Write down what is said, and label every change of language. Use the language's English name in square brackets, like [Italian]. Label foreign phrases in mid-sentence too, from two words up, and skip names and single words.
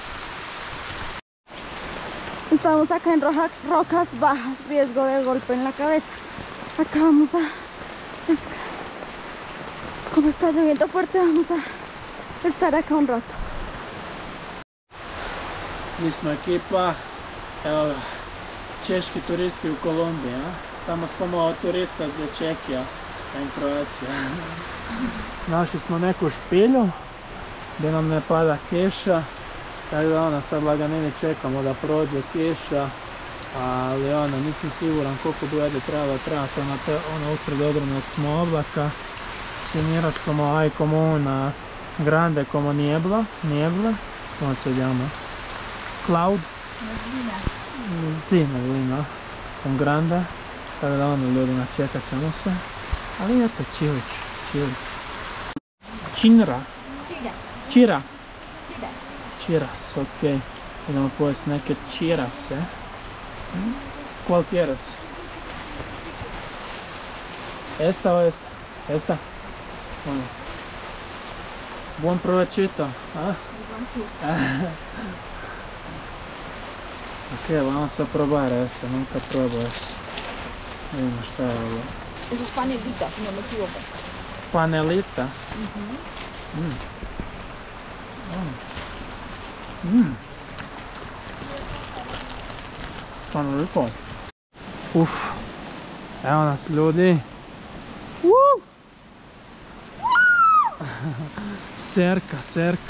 [Spanish] Estamos acá en rocas bajas, riesgo de golpe en la cabeza. Acá vamos a... Como está lloviendo fuerte, vamos a estar acá un rato. Misma equipa, [Croatian] češki turisti u Kolumbiji, a? [Spanish] Estamos como turistas de Čekija en Kroasija. [Croatian] Našli smo neku špilju gdje nam ne pada kiša, tako da ono, sad laganini čekamo da prođe kiša, ali ono, nisam siguran koliko bi ovdje trebalo trajati, ono usred ogromnog smo oblaka. [Spanish] Si miras como hay como una grande como niebla, ¿cómo se llama? Cloud? Neblina. Sí, neblina. Un grande. [Croatian] Tako da ono, ljudima čekat ćemo se. Ali eto, čilić. Čira. Čiras, ok. Idemo pojesti neke čirase. [Spanish] ¿Cuál quieres? Esta o esta? Esta? Bueno. Buen provechito, ¿ah? Ok, vamos a probar eso, nunca pruebo eso. [Croatian] Vidimo šta je ovo. [Spanish] Eso es panelita, si no me equivoco. Panelita? Panelito. [Croatian] Uf, evo nas ljudi. Serka.